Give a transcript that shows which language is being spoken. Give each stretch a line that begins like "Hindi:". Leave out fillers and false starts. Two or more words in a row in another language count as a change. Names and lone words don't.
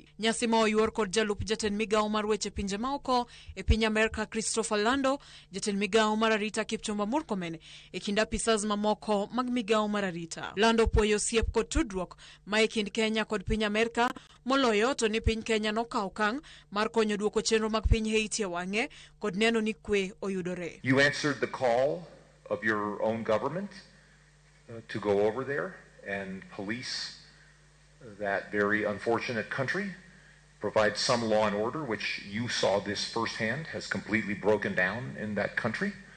Luo (Kenya and Tanzania): Nyasi ma oyuor kod jalup jatend migawo mar weche pinje maoko e piny Amerika Christopher Lando, jatend migawo mar arita Kipchumba Murkomen e kind apisas mamoko mag migawo mar arita. Lando puoyo osiep kod tudruok ma e kind Kenya kod piny Amerika moloyo to ni piny Kenya nokawo okang' mar konyo duoko chenro mag piny Haiti e wang'e kod neno ni kwe oyudore.
English: You answered the call of your own government to go over there and police that very unfortunate country, provide some law and order, which you saw this firsthand has completely broken down in that country.